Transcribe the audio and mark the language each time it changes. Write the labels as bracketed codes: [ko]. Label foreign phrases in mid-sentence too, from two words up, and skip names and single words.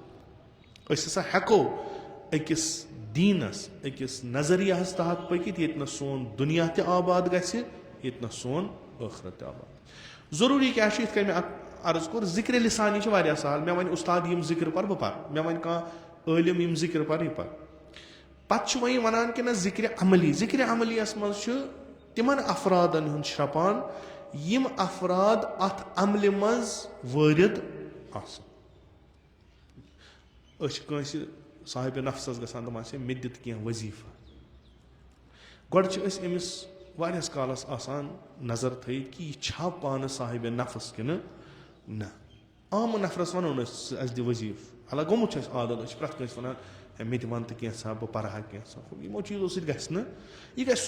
[ks] أسۍ ہسا ہٮ۪کو أکِس دیٖنس أکِس نظریاہس تحت پٔکِتھ ییٚتہِ نہٕ سون دُنیا تہِ آباد گژھِ ییٚتہِ نہٕ سون ٲخرت تہِ آباد ضروٗری کیٛاہ چھُ یِتھ کٔنۍ مےٚ عرض کوٚر ذِکرِ لِسانی چھِ واریاہ سہل مےٚ وَنہِ اُستاد یِم ذِکر پر بہٕ پرٕ مےٚ وَنہِ کانٛہہ عٲلِم یِم ذِکر پر یہِ پر پتہٕ چھُ وۄنۍ ونان کہِ نہ ذِکرِ عملیس منٛز چھُ تِمن افرادن ہُنٛد شرٛپان یِم افراد اتھ عملہِ منٛز وٲرِد آسان أسۍ چھِ کٲنٛسہِ صاحبِ نفسس گژھان دپان چھِ مےٚ دِتھ کینٛہہ وظیٖفہٕ گۄڈٕ چھِ أسۍ أمِس واریاہس کالس آسان نظر تھٲیِتھ کہِ یہِ چھا پانہٕ صاحبِ نفس کِنہٕ نہ عام نفرس ونو نہٕ أسۍ اسہِ دِ وظیٖفہٕ حالانکہِ گوٚمُت چھُ اسہِ عادت أسۍ چھِ پرٛٮ۪تھ کٲنٛسہِ ونان ہے مےٚ تہِ ون تہٕ کینٛژھا بہٕ پرٕ ہا کینٛژھا یِمو چیٖزو سۭتۍ گژھِ نہٕ یہِ گژھِ